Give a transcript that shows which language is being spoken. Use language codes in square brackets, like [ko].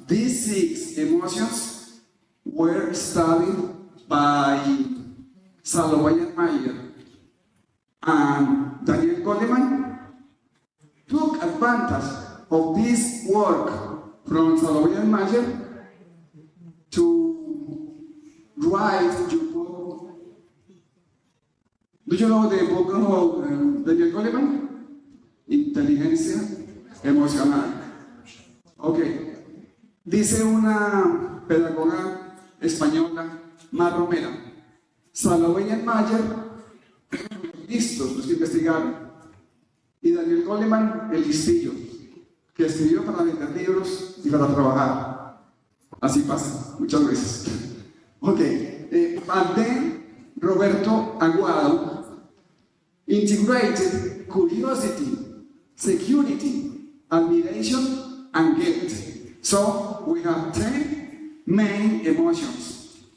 [en] These 6 emotions were studied by Salovey and Mayer, and Daniel Goleman took advantage of this work from Salovey and Mayer to write your book. Do you know the book of Daniel Goleman? [es] Inteligencia emocional. Okay. Dice una pedagoga española, Mar Romera, Salovey y Mayer, listos los que investigaron, y Daniel Goleman, el listillo, que escribió para vender libros y para trabajar. Así pasa, muchas veces. [en] Ok, and then Roberto Aguado integrated curiosity, security, admiration, and guilt. So we have 10 main emotions.